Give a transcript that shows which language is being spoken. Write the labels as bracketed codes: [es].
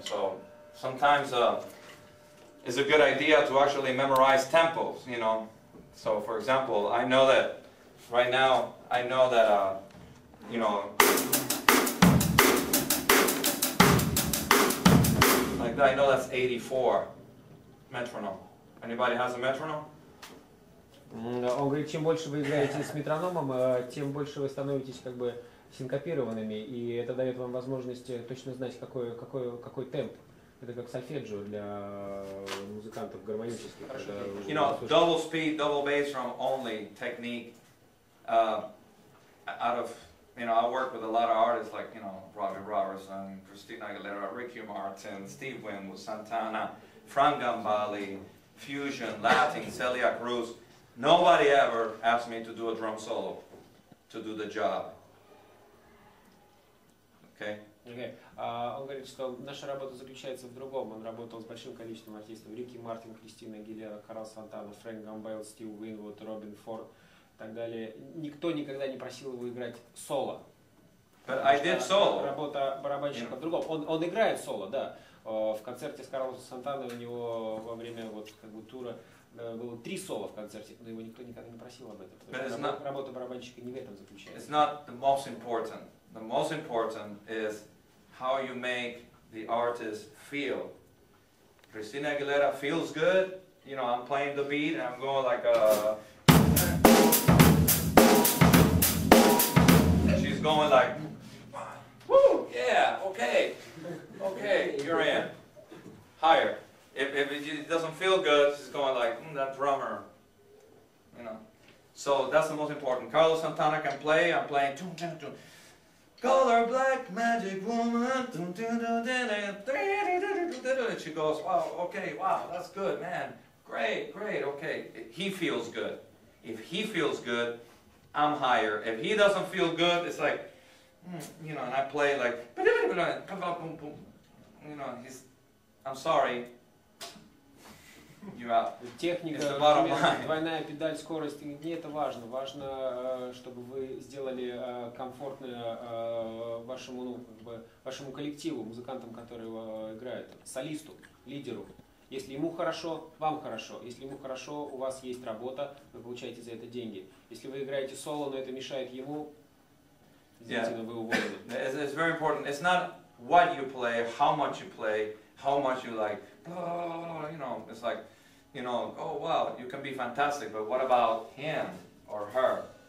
[en] So sometimes it's a good idea to actually memorize tempos, you know. So for example, I know that right now, I know that, you know, like I know that's 84 metronome. Anybody has a metronome? [ru] Он говорит, чем больше вы играете с метрономом, тем больше вы становитесь как бы синкопированными, и это дает вам возможность точно знать, какой темп. Это как сольфеджио для музыкантов гармонических. [en] You know, double speed, double bass drum only technique. Out of, you know, I work with a lot of artists like, you know, Robbie Robertson, Christina Aguilera, Ricky Martin, Steve Winwood, Santana, Frank Gambale, Fusion, Latin, Celia Cruz. Nobody ever asked me to do a drum solo to do the job. Okay? Okay. [ru] Он говорит, что наша работа заключается в другом. Он работал с большим количеством артистов. Рики Мартин, Кристина Агилера, Карл Сантана, Фрэнк Гамбейл, Стив Уинвуд, Робин Форд и так далее. Никто никогда не просил его играть соло. [en] But I did solo. [ru] Работа барабанщика в другом. Он играет соло, да. В концерте с Карлосом Сантаной у него во время вот, как бы, тура было 3 соло в концерте, но его никто никогда не просил об этом. Потому что работа барабанщика не в этом заключается. [en] It's not the most important. The most important is how you make the artist feel. Christina Aguilera feels good. You know, I'm playing the beat and I'm going like and she's going like, woo, yeah, okay, okay, you're in. Higher. If it doesn't feel good, she's going like, that drummer, you know. So that's the most important. Carlos Santana can play. I'm playing. Color black magic woman. And she goes, wow, okay, wow, that's good, man. Great, great, okay. He feels good. If he feels good, I'm higher. If he doesn't feel good, it's like, you know, and I play like, you know, I'm sorry. [ru] Техника, двойная педаль, скорость, не это важно. Важно, чтобы вы сделали комфортно вашему коллективу, музыкантам, которые играют, солисту, лидеру. Если ему хорошо, вам хорошо. Если ему хорошо, у вас есть работа, вы получаете за это деньги. Если вы играете соло, но это мешает ему, извините, но вы уволены. [en] It's very important. It's not what you play, how much you play, how much you like, you know, it's like, you know, oh wow, you can be fantastic, but what about him or her?